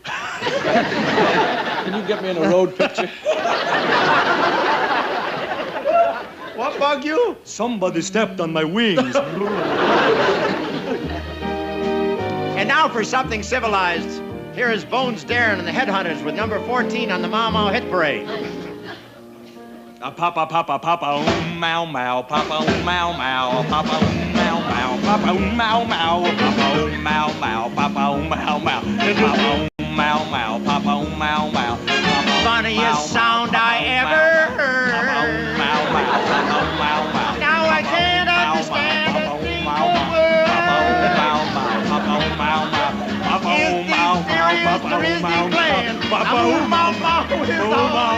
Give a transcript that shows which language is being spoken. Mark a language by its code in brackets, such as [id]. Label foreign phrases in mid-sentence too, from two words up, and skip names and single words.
[en] Can you get me in a road picture? What bug you? Somebody stepped on my wings. And now for something civilized. Here is Bones Darin and the Headhunters with number 14 on the Mau Mau Hit Parade. Papa, papa, papa, mau, mau, papa, mau, mau, papa, mau, mau, papa, mau, mau, papa, mau, mau, papa, mau, mau, papa, mau, mau, papa, mau, mau. Funniest sound I ever heard. Now I can't understand a thing the word. Is the serious Grizzly playing? Papa, mama, is all.